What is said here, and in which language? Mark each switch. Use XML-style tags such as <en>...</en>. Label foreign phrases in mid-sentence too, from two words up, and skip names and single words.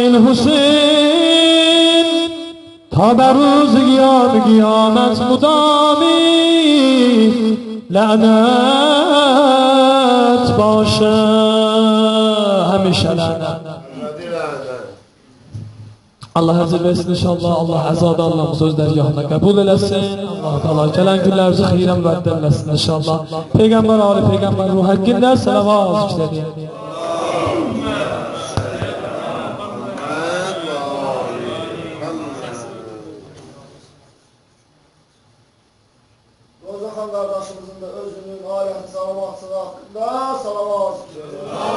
<fa>الحسین تا بر روز قیامت مدامی لعنت باشه همیشه لعنت</fa> <az>Allah əcr versin inşallah. Allah əzadarlarımız öz dərgahına qəbul eləsin. Allah Teala gələn günlərimizi xeyrə mübəddəl eləsin inşallah. Peyğəmbər ali Peyğəmbər ruh haqqında salavat zikr edin. Rozan qardaşımızın da özünün, ailənin salavatçılığı haqqında salavat zikr edin.</az>